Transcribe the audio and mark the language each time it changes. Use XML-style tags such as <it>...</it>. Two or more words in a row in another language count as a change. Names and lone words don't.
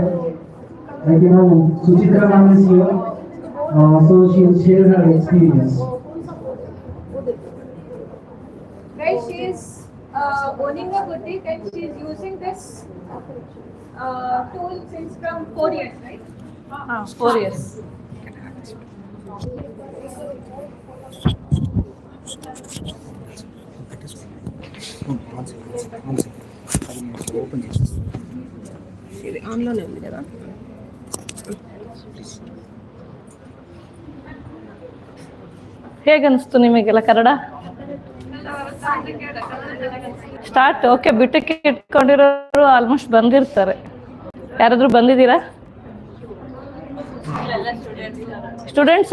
<en>Like Suchitra ma'am is here, so she will share her experience. Guys, she is owning a boutique and she is using this tool since from 4 years, right?</en> <te>4 years. ఇది ఆన్లోనే ఉంది కదా.</te> <kn>ಹೇಗೆ ಅನಿಸ್ತು ನಿಮಗೆಲ್ಲ ಕನ್ನಡ ಸ್ಟಾರ್ಟ್? ಓಕೆ, ಬಿಟ್ಟಕ್ಕೆ ಇಟ್ಕೊಂಡಿರೋರು ಆಲ್ಮೋಸ್ಟ್ ಬಂದಿರ್ತಾರೆ. ಯಾರಾದ್ರೂ ಬಂದಿದ್ದೀರಾ ಸ್ಟೂಡೆಂಟ್ಸ್?</kn>